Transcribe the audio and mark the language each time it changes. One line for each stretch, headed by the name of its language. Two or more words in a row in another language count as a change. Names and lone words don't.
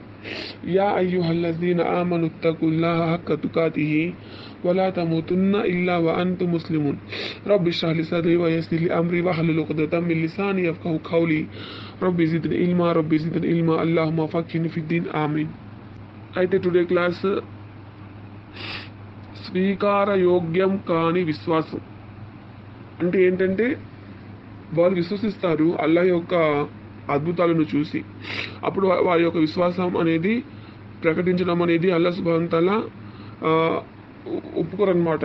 Arabic: يا أيها الذين آمنوا اتقوا الله حق تقاته ولا تموتن إلا وأنتم مسلمون. رب اشرح لي صدري ويسر لي أمري واحلل عقدة من لساني يفقهوا قولي. رب زدني علما. اللهم فقهني في الدين. Amin.
Telugu: అయితే
English: today class
Telugu: స్వీకారయోగ్యం కాని విశ్వాసం అంటే ఏంటంటే వాళ్ళు విశ్వసిస్తారు అల్లాహ్ యొక్క అద్భుతాలను చూసి, అప్పుడు వారి యొక్క విశ్వాసం అనేది ప్రకటించడం అనేది అల్లాహ్
Arabic: سبحانه وتعالى
Telugu: ఒప్పుకోరనమాట.